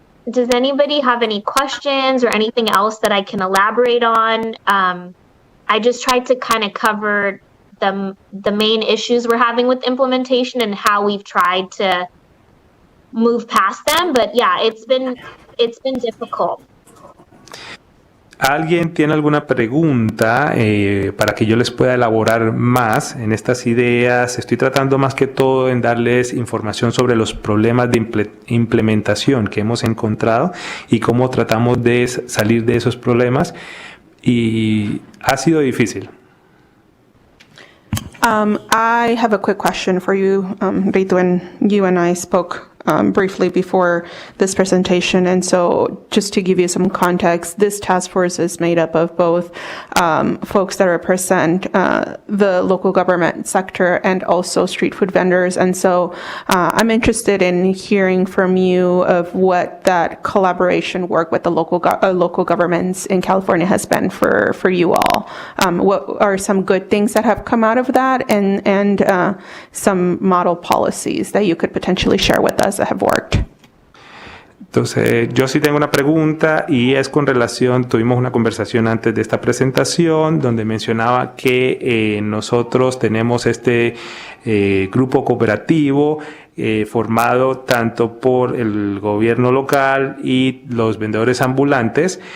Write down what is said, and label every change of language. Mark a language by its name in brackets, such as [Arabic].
[English] Does anybody have any questions or anything else that I can elaborate on? I just tried to kind of cover the main issues we're having with implementation and how we've tried to move past them. But yeah, it's been difficult. [Spanish] ¿Alguien tiene alguna pregunta para que yo les pueda elaborar más en estas ideas? Estoy tratando más que todo en darles información sobre los problemas de implementación que hemos encontrado y cómo tratamos de salir de esos problemas. Y ha sido difícil. [English] I have a quick question for you, Rito, and you and I spoke briefly before this presentation. And so just to give you some context, this task force is made up of both folks that represent the local government sector and also street food vendors. And so I'm interested in hearing from you of what that collaboration work with the local governments in California has been for you all. What are some good things that have come out of that, and some model policies that you could potentially share with us that have worked? [Spanish] Entonces, yo sí tengo una pregunta y es con relación, tuvimos una conversación antes de esta presentación donde mencionaba que nosotros tenemos este grupo cooperativo formado tanto por el gobierno local y los vendedores ambulantes.